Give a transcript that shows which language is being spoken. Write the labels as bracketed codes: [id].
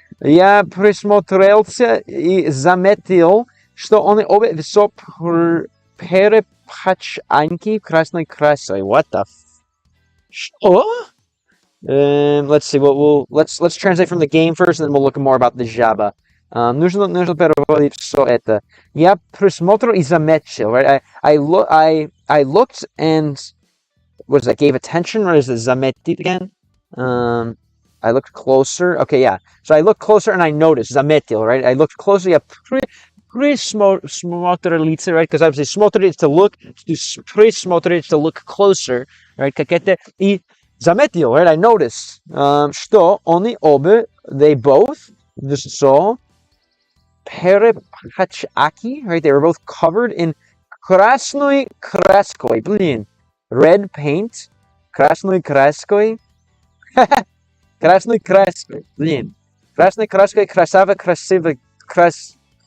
[ru] Я присмотрелся и заметил, что они обе все перепачканы красной красой. [en] What the Что? Let's see. Let's translate from the game first, and then we'll look more about the Java. [ru] Нужно переводить все это. Я присмотрел и заметил, right? [en] I looked and what is that? Gave attention, or is it заметить again? I looked closer. Okay, yeah. So I looked closer and I noticed заметил, right? I looked closer. Yeah, присмотрелиться, right? Because obviously смотреть to look, присмотреть to look closer, right? [ru] Как это и заметил, right? [en] I noticed. [ru] Что они обе, [en] they both, so [ru] перепачканы, right? [en] They were both covered in красной краской. [ru] Блин, [en] red paint, [ru] красной краской. Красной краской. Блин. Красной краской красиво, квас.